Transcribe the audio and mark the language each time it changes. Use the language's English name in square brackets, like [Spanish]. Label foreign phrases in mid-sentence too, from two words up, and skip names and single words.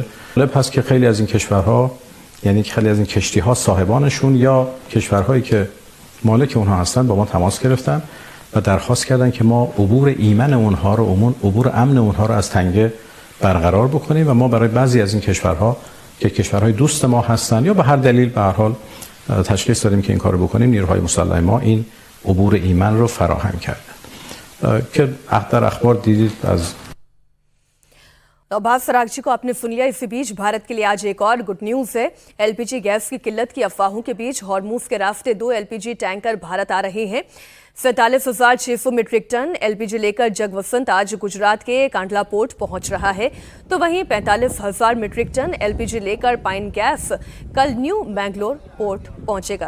[Persian] جالب هست که خیلی از این کشورها، یعنی خیلی از این کشتی‌ها صاحبانشون یا کشورهایی که مالک اونها هستن با ما تماس گرفتن و درخواست کردن که ما عبور ایمن اونها رو، عبور امن اونها رو از تنگه برقرار بکنیم و ما برای بعضی از این کشورها که کشورهای دوست ما هستن یا به هر دلیل به هر حال تشخیص دادیم که این کارو بکنیم نیروهای مسلح ما این عبور ایمن رو فراهم کردن که در اخبار دیدید از [Hindi] अब्बास सरागची को आपने सुन लिया। इसी बीच भारत के लिए आज एक और [English] good news [Hindi] है। [English] LPG gas [Hindi] की किल्लत की अफवाहों के बीच हॉर्मूज के रास्ते 2 [English] LPG tanker [Hindi] भारत आ रहे हैं। 47,600 [English] metric ton LPG [Hindi] लेकर जगवसंत आज गुजरात के कांडला पोर्ट पहुंच रहा है, तो वहीं 45,000 [English] metric ton LPG [Hindi] लेकर पाइन गैस कल न्यू मैंगलोर पोर्ट पहुंचेगा।